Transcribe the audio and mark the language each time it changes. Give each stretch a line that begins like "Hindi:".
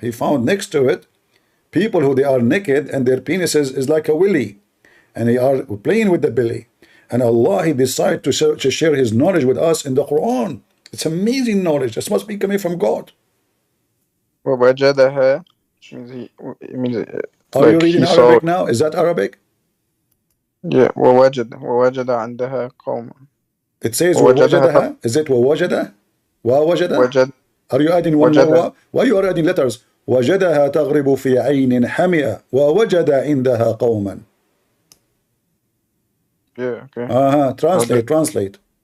English: He found next to it people who they are naked and their penises is like a willy. And they are playing with the belly. And Allah, he decided to share his knowledge with us in the Quran. It's amazing knowledge. This must be coming from God. وَوَجَدَهَا, which means it means Are you reading Arabic now? Is that Arabic? Yeah,
Arabic: وَوَجَدَ عَنْدَهَا قَوْمًا.
English: It says وَوَجَدَهَا. Is it وَوَجَدَ? وَوَجَدَ? Are you adding one more? Why you are adding letters?
Arabic: وَجَدَهَا تَغْرِبُ فِي عَيْنٍ حَمِئَةٍ وَوَجَدَ عِنْدَهَا قَوْمًا.
English: Yeah, okay. Translate.